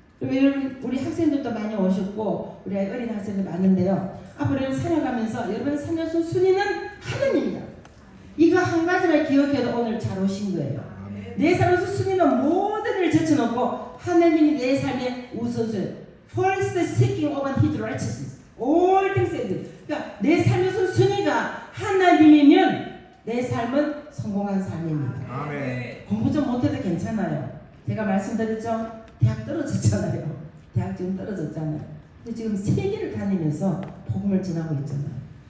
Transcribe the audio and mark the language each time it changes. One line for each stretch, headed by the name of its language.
Korean: 그리고 여러분 우리 학생들도 많이 오셨고 우리 어린 학생들 많은데요. 앞으로 여러분 살아가면서 여러분 살려준 순위는 하나님이다. 이거 한 가지를 기억해도 오늘 잘 오신 거예요. 내 삶에서 순위는 모든 일을 제쳐놓고 하나님이 내 삶의 우선순위.
English: First seeking of His righteousness. All things added.
Korean: 그러니까 내 삶에서 순위가 하나님이면 내 삶은 성공한 삶입니다. 아멘. 공부 좀 못해도 괜찮아요. 제가 말씀드렸죠. 대학 떨어졌잖아요. 대학 지금 떨어졌잖아요. 근데 지금 세계를 다니면서 복음을 전하고 있잖아요.